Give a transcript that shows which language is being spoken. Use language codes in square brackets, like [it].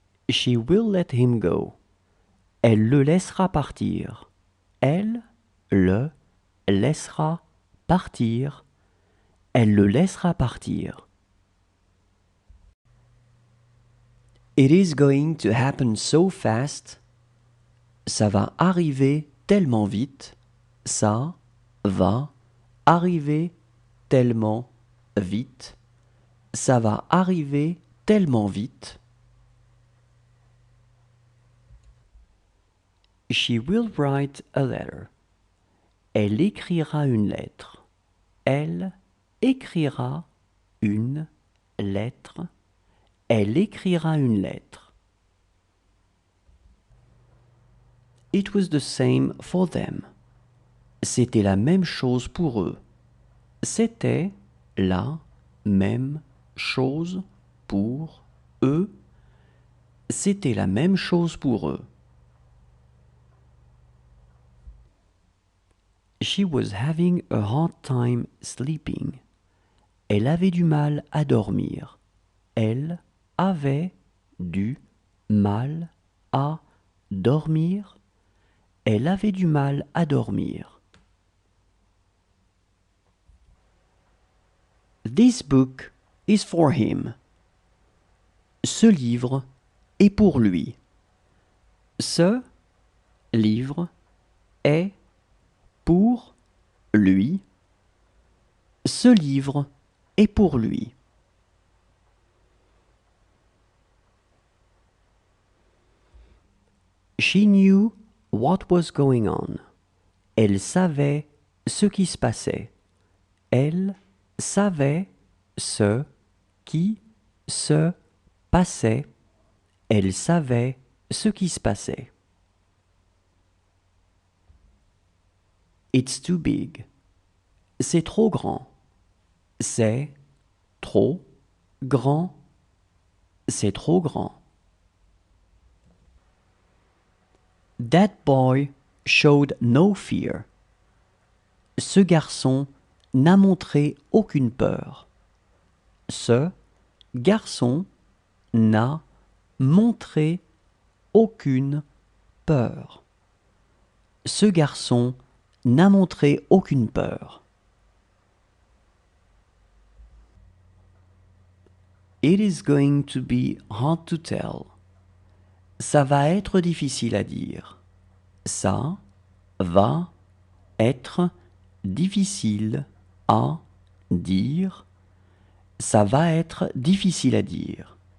[en] She will let him go. [fr] Elle le laissera partir. Elle le laissera partir. Elle le laissera partir. [en] It is going to happen so fast. [fr] Ça va arriver tellement vite. Ça va arriver tellement vite. Ça va arriver tellement vite. [en] She will write a letter. [fr] Elle écrira une lettre. Elle écrira une lettre. Elle écrira une lettre. [en] It was the same for them. [fr] C'était la même chose pour eux. C'était la même chose pour eux. C'était la même chose pour eux. [en] She was having a hard time sleeping. [fr] Elle avait du mal à dormir. Elle avait du mal à dormir. Elle avait du mal à dormir. [en] This book is for him. [fr] Ce livre est pour lui. Ce livre est pour lui. Ce livre est pour lui. [en] She knew what was going on. [fr] Elle savait ce qui se passait. Elle savait ce qui se passait. Elle savait ce qui se passait. [en] It's too big. [fr] C'est trop grand. C'est trop grand. C'est trop grand. [en] That boy showed no fear. [fr] Ce garçon n'a montré aucune peur. Ce garçon n'a montré aucune peur. Ce garçon n'a montré aucune peur. [en] It is going to be hard to tell. [fr] Ça va être difficile à dire. Ça va être difficile à dire. Ça va être difficile à dire.